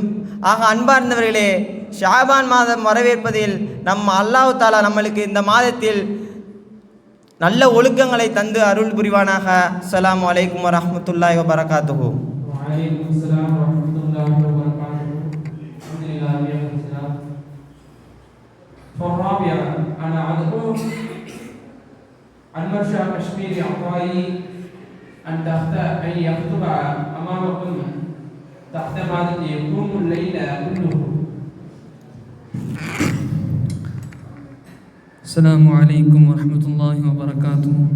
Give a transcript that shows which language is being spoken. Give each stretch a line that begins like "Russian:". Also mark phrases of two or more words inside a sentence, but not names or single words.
Tamil: ஆக அன்பார்ந்தவர்களே, ஷாபான் மாதம் வரவேற்பதில்
Arabic: الله تعالى
Tamil: நம்மளுக்கு இந்த மாதத்தில் நல்ல ஒழுக்கங்களை தந்து அருள் புரிவானாக.
Arabic: السلام عليكم ورحمة الله وبركاته. وعليكم السلام ورحمة الله وبركاته. الحمد لله رب العالمين. فالرابعة أنا أدعو المرشد كشميري عطائي أن يخطب أمامكم تحت مادة يقوم الليل كله. السلام عليكم ورحمة الله وبركاته.